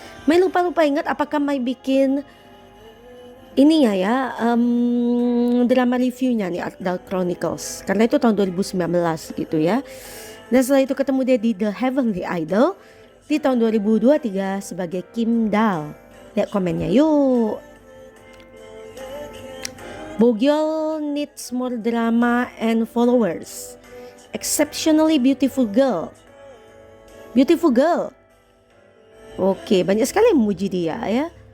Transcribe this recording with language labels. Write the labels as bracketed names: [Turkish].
[Indonesian] Mai lupa ingat apakah Mai bikin ini ya drama reviewnya nih Art Dal Chronicles, karena itu tahun 2019 gitu ya. Dan setelah itu ketemu dia di The Heavenly Idol di tahun 2023 sebagai Kim Dal. Lihat komennya yuk. [English] Bogyol needs more drama and followers. Exceptionally beautiful girl. Beautiful girl. [Indonesian] Oke, banyak sekali yang memuji dia ya.